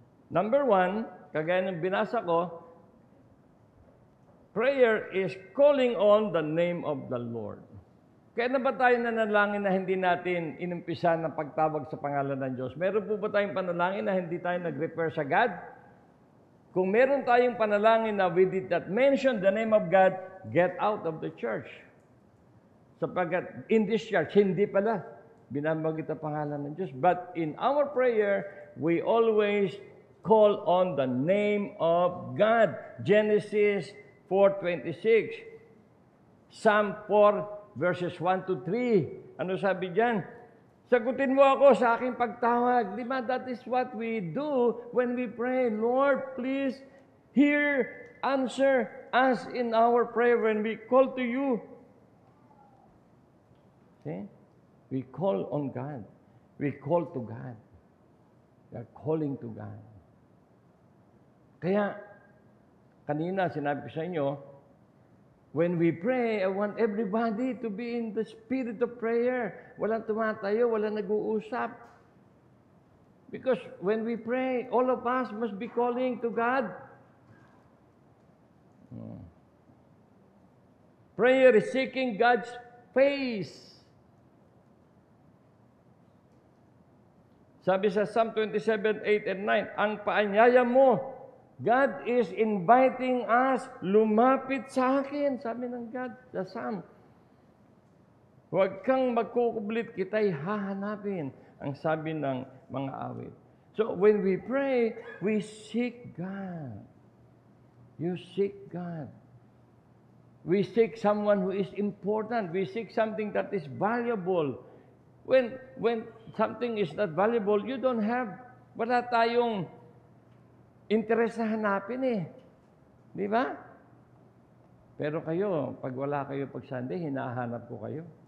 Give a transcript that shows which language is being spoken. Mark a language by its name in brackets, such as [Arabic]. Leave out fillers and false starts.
[English] Number 1, [Filipino] kagaya ng binasa ko, [English] prayer is calling on the name of the Lord. [Filipino] Kaya na ba tayo nanalangin na hindi natin inumpisa ng pagtawag sa pangalan ng Diyos? Meron po ba tayong panalangin na hindi tayo nag-refer sa God? Kung meron tayong panalangin na [English] we did not mention the name of God, get out of the church. [Filipino] Sapagkat [English] in this church, [Filipino] hindi pala binabagit ang pangalan ng Diyos. [English] But in our prayer, we always call on the name of God. Genesis 4:26. Psalm 4 verses 1 to 3. [Filipino] Ano sabi diyan? Sagutin mo ako sa aking pagtawag. Di ba? [English] That is what we do when we pray. Lord, please hear, answer us in our prayer when we call to you. See? We call on God. We call to God. We are calling to God. [Filipino] Kaya, kanina sinabi ko sa inyo, [English] when we pray, I want everybody to be in the spirit of prayer. [Filipino] Walang tumatayo, walang nag-uusap. [English] Because when we pray, all of us must be calling to God. Prayer is seeking God's face. [Filipino] Sabi sa Psalm 27:8 and 9, ang paanyaya mo, [English] God is inviting us, [Filipino] lumapit sa akin, sabi ng God, sa Psalm. Huwag kang magkukublit, kita'y hahanapin, ang sabi ng mga awit. [English] So, when we pray, we seek God. You seek God. We seek someone who is important. We seek something that is valuable. When something is not valuable, you don't have, [Filipino] wala tayong interest na hanapin eh. Di ba? Pero kayo, pag wala kayo pag Sunday, hinahanap ko kayo.